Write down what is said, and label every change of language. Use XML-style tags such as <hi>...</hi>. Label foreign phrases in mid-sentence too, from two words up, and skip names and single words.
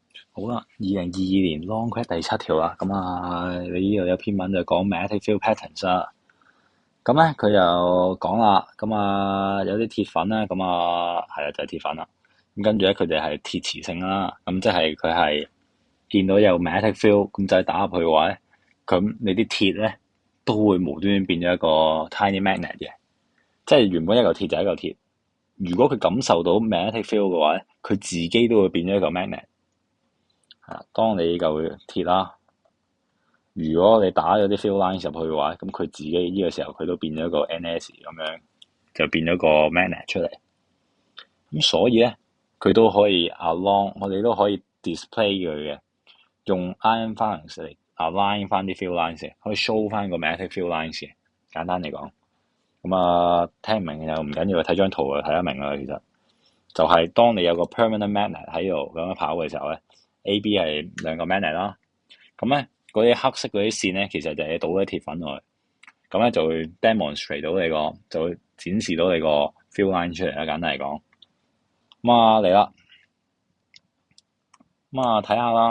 <yue>好啦，2022年 Long Quest 第7條啦，咁你呢度有篇文就講</yue> <en>magnetic field patterns</en> <yue>啦。咁咧佢又講啦，有啲鐵粉咧，係啊就係鐵粉啦。咁跟住咧佢哋係鐵磁性啦，咁即係佢係見到有</yue> <en>magnetic field，</en> <yue>咁就係打入去嘅話咧，咁你啲鐵咧都會無端端變咗一個</yue> <en>tiny magnet</en> <yue>嘅，即係原本一嚿鐵就係一嚿鐵。如果佢感受到</yue> <en>magnetic field</en> <yue>嘅話咧，佢自己都會變咗一個 magnet。當你嚿鐵啦，如果你打咗啲</yue> <en>field lines</en> <yue>入去嘅話，咁佢自己呢個時候佢都變咗個 NS 咁樣，就變咗個 magnet 出嚟。咁所以咧，佢都可以 along，我哋都可以 display 佢嘅，用</yue> <en>ion valence</en> <yue>嚟 align 翻啲</yue> <en>field lines</en> <yue>嘅，可以 show 翻個</yue> <en>magnetic field lines</en> <yue>嘅。簡單嚟講，聽唔明又唔緊要，睇張圖就睇得明啦。其實就係當你有個</yue> <en>permanent magnet</en> <yue>喺度咁樣跑嘅時候咧，A、B 係兩個 magnet 啦。咁咧嗰啲黑色嗰啲線咧，其實就係倒啲鐵粉落去，咁咧就會 demonstrate 到就會展示到你個</yue> <en>field line</en> <yue>出嚟啦。簡單嚟講，嚟啦，睇下啦。</yue>